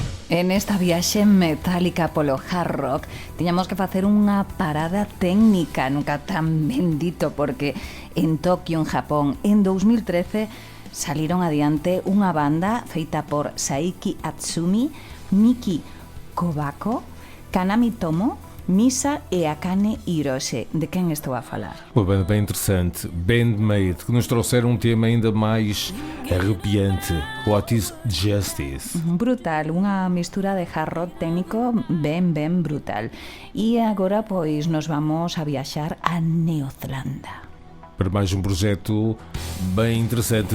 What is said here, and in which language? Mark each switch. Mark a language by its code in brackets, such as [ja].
[gl] En esta viaxe metálica polo hard rock tiñamos que facer unha parada técnica, nunca tan bendito, porque en Tokio, en Japón, en 2013 saliron adiante unha banda feita por Saiki Atsumi, Miki Kobako, Kanami Tomo, Misa e Akane Hirose. De quen estou a falar? [pt] Uma banda bem interessante, Bandmade, que nos trouxeram um tema ainda mais arrepiante, What is Justice? [gl] Brutal, unha mistura de hard rock técnico ben brutal. E agora pois nos vamos a viaxar a Neozelanda. [pt] Para mais um projeto bem interessante.